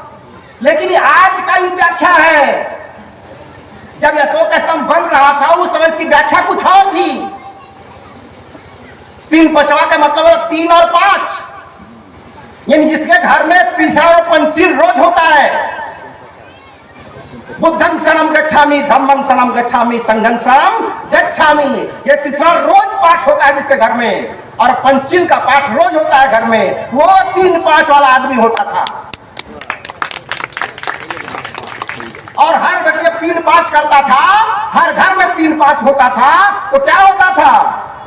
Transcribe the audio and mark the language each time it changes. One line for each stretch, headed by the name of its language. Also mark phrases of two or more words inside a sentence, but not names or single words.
Hindi: लेकिन आज का ये व्याख्या है। जब अशोक स्तंभ बन रहा था उस समय इसकी व्याख्या कुछ और थी। तीन पचवा का मतलब 3 और 5, यानी जिसके घर में तीसरा और पंचशील रोज होता है।
Pali: बुद्धं शरणं गच्छामि, धम्मं शरणं गच्छामि, संघं शरणं गच्छामि।
Hindi: ये तीसरा रोज पाठ होता है जिसके घर में, और पंचशील का पाठ रोज होता है घर में। वो 3-5 वाला आदमी होता था और हर व्यक्ति 3-5 करता था। हर घर में 3-5 होता था। तो क्या होता था?